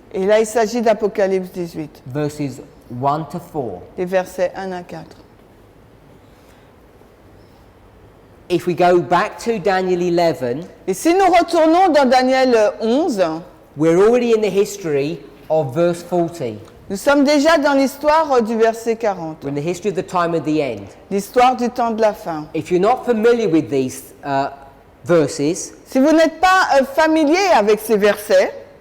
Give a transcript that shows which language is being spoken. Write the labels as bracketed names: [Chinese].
[French] Et là, il s'agit d'Apocalypse 18, [English] verses 1 to 4. [French] les versets 1 à 4. [English] If we go back to Daniel 11, [French] Et si nous retournons dans Daniel 11, [English] we're already in the history of verse 40. [French] nous sommes déjà dans l'histoire du verset 40, [English] We're in the history of the time of the end. [French] l'histoire du temps de la fin. [English] If you're not familiar with these verses, [French] Si vous n'êtes pas familier avec ces versets,